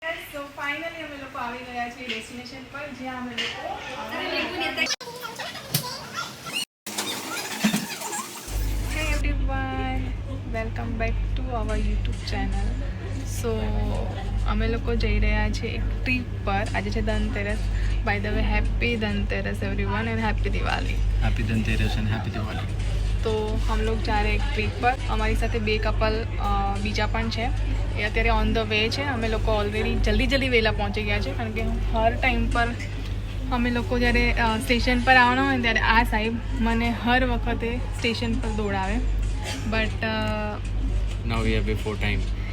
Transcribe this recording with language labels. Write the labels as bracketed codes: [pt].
[gu] ગયા છીએ ડેસ્ટિનેશન પર જ્યાં અમે લોકો [en] Hey everyone, welcome back to our YouTube channel. [gu] સો અમે લોકો જઈ રહ્યા છીએ એક ટ્રીપ પર. આજે છે Dhanteras. [en] By the way happy Dhanteras everyone and happy Diwali. Happy Dhanteras and happy Diwali. [hi] તો हम लोग जा रहे एक ट्रीप पर. [gu] અમારી સાથે બે કપલ બીજા પણ છે. એ અત્યારે ઓન ધ વે છે. અમે લોકો ઓલરેડી જલ્દી વહેલા પહોંચી ગયા છે, કારણ કે હર ટાઈમ પર અમે લોકો જ્યારે સ્ટેશન પર આવવાના હોય ત્યારે આ સાહેબ મને હર વખતે સ્ટેશન પર દોડાવે. [en] But now we have before time.